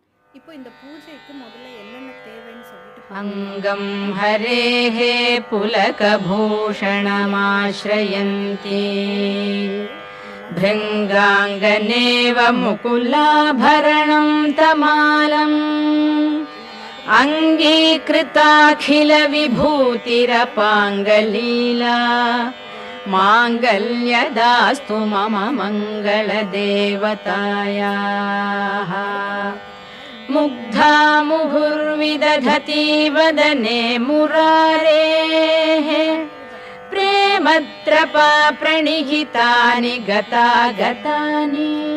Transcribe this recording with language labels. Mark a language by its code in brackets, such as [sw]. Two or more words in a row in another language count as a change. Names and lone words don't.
[ta] இப்போ இந்த பூஜைக்கு முதல்ல என்னென்ன தேவைன்னு சொல்லிட்டு [sa] अङ्गं हरेः पुलकभूषणमाश्रयन्ती भृङ्गाङ्गनेव मुकुलाभरणं तमालम् अङ्गीकृताखिलविभूतिरपाङ्गलीला माङ्गल्यदास्तु मम मङ्गलदेवतायाः मुग्धा मुहुर्विदधति वदने मुरारेः प्रेमत्रपा प्रणिहितानि गतागतानि